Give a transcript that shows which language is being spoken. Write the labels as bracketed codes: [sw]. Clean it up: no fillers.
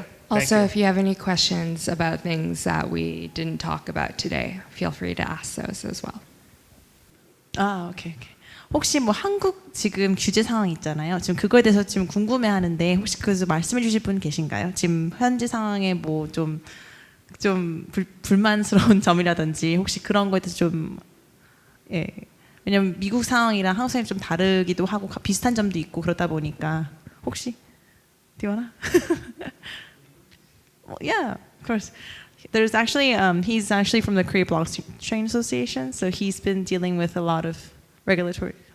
[en] Also, if you have any questions about things that we didn't talk about today, feel free to ask those as well. [ko] 오케이. 혹시 뭐 한국 지금 규제 상황 있잖아요. 지금 그거에 대해서 지금 궁금해하는데 혹시 그래서 말씀해 주실 분 계신가요? 지금 현재 상황에 뭐 좀 불만스러운 점이라든지 혹시 그런 거에 대해서 좀 왜냐면 미국 상황이랑 한국 상황이 좀 다르기도 하고 비슷한 점도 있고 그러다 보니까 혹시 [en] Do you wanna? Well, yeah, of course. There's actually he's actually from the Korea Blockchain Association, so he's been dealing with a lot of regulatory.